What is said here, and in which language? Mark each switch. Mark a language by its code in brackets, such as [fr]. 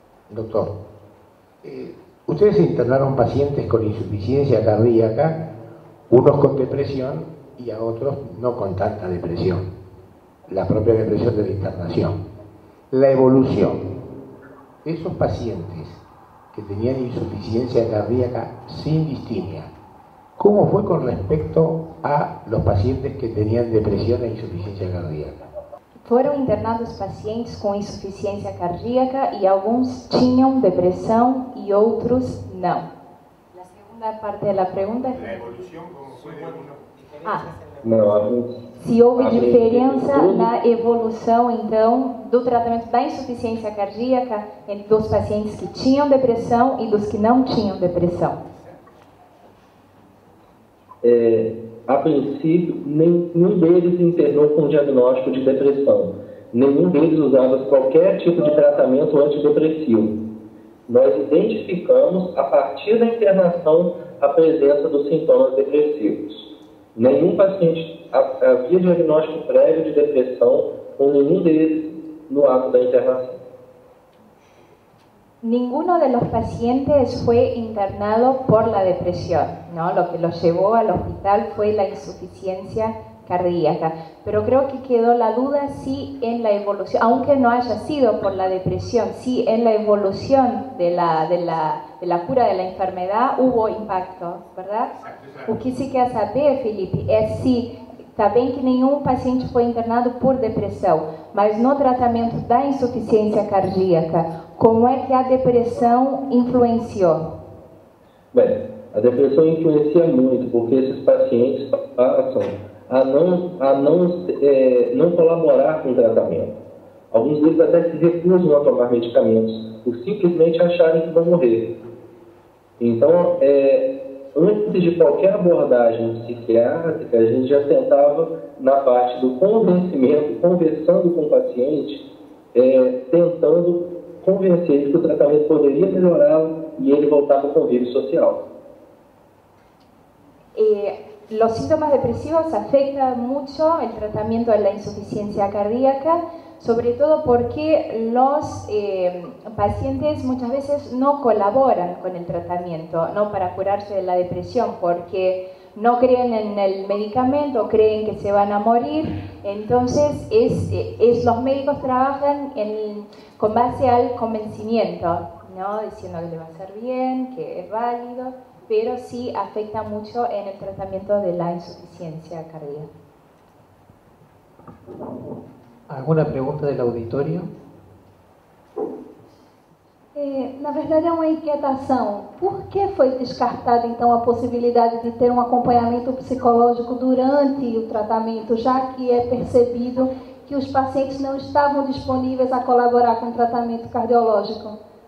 [es] Doctor, ustedes internaron pacientes con insuficiencia cardíaca, unos con depresión y a otros no con tanta depresión, la propia depresión de la internación. La evolución de esos pacientes que tenían insuficiencia cardíaca sin distimia, ¿cómo fue con respecto a los pacientes que tenían depresión e insuficiencia cardíaca? [pt] Foram internados pacientes com insuficiência cardíaca e alguns tinham depressão e outros não. A segunda parte da pergunta é... [es] La evolución, ¿cómo fue de algunos? [pt] Não, Se houve diferença na evolução, então, do tratamento da insuficiência cardíaca entre os pacientes que tinham depressão e dos que não tinham depressão? A princípio, nenhum deles internou com diagnóstico de depressão. Nenhum deles usava qualquer tipo de tratamento antidepressivo. Nós identificamos, a partir da internação, a presença dos sintomas depressivos. Nenhum paciente havia diagnóstico prévio de depressão com nenhum deles no ato da internação. [es] Ninguno de los pacientes fue internado por la depresión, ¿no? Lo que los llevó al hospital fue la insuficiencia cardíaca. Pero creo que quedó la duda si en la evolución, aunque no haya sido por la depresión, si en la evolución de la cura de la enfermedad hubo impacto, ¿verdad? [pt] O que se quer saber, Felipe, é se, está bem que nenhum paciente foi internado por depressão, mas no tratamento da insuficiência cardíaca, como é que a depressão influenciou? Bem, a depressão influencia muito, porque esses pacientes passam a não colaborar com o tratamento. Alguns deles até se recusam a tomar medicamentos, por simplesmente acharem que vão morrer. Então, antes de qualquer abordagem psiquiátrica, a gente já tentava, na parte do convencimento, conversando com o paciente, tentando convencer ele que o tratamento poderia melhorá-lo e ele voltar para o convívio social. [es] Los síntomas depresivos afectan mucho el tratamiento de la insuficiencia cardíaca, sobre todo porque los pacientes muchas veces no colaboran con el tratamiento, no para curarse de la depresión, porque no creen en el medicamento, creen que se van a morir. Entonces los médicos trabajan con base al convencimiento, ¿no? Diciendo que le va a hacer bien, que es válido, pero sí afecta mucho en el tratamiento de la insuficiencia cardíaca. ¿Alguna pregunta del auditorio? [pt] Na verdade, é uma inquietação. Por que foi descartada, então, a possibilidade de ter um acompanhamento psicológico durante o tratamento, já que é percebido que os pacientes não estavam disponíveis a colaborar com o tratamento cardiológico?